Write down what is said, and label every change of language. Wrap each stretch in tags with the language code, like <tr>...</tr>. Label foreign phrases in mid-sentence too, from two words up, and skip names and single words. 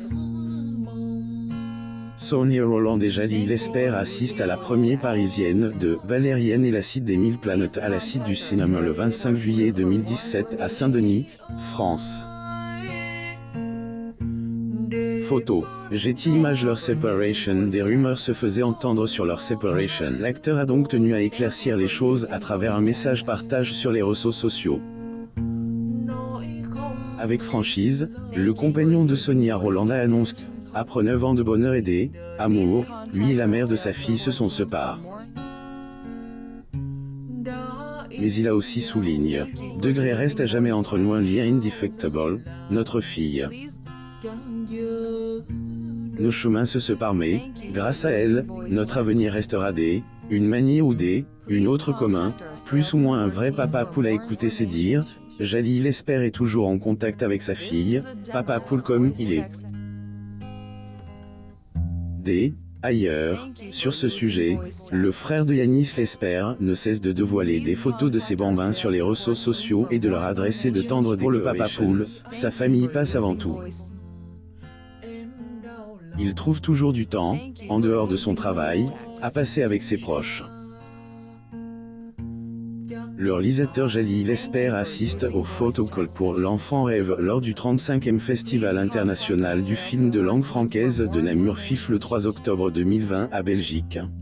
<fr>Sonia Rolland et Jalil Lesper assistent à la première parisienne de Valérienne et la Cité des 1000 planètes à la Cité du cinéma le 25 juillet 2017 à Saint-Denis, France. Photo. Getty Images leur séparation. Des rumeurs se faisaient entendre sur leur séparation. L'acteur a donc tenu à éclaircir les choses à travers un message partage sur les réseaux sociaux.</fr> <vi>Nói không</vi> <fr>Avec franchise, le compagnon de Sonia Rolland a annoncé qu'après 9 ans de bonheur et d'amour, lui et la mère de sa fille se sont séparés.</fr> <vi>đã</vi> <fr>Mais il a aussi souligné, degré reste à jamais entre nous un lien indéfectible, notre fille.</fr> <vi>chẳng dơ.</vi> <fr>Nos chemins se séparent mais, grâce à elle, notre avenir restera une manière ou une autre commun, plus ou moins un vrai papa poule a écouté ses dires, Jalil Lesper est toujours en contact avec sa fille, papa poule comme il est. Ailleurs, sur ce sujet, le frère de Yanis Lesper ne cesse de dévoiler des photos de ses bambins sur les réseaux sociaux et de leur adresser de tendres pour le papa poule, sa famille passe avant tout.</fr> <vi>Em đau lòng</vi> <fr>Il trouve toujours du temps, en dehors de son travail, à passer avec ses proches. Le réalisateur Jalil Lesper assiste au photocall pour l'enfant rêve lors du 35e Festival international du film de langue francaise de Namur FIF le 3 octobre 2020 à Belgique.</fr>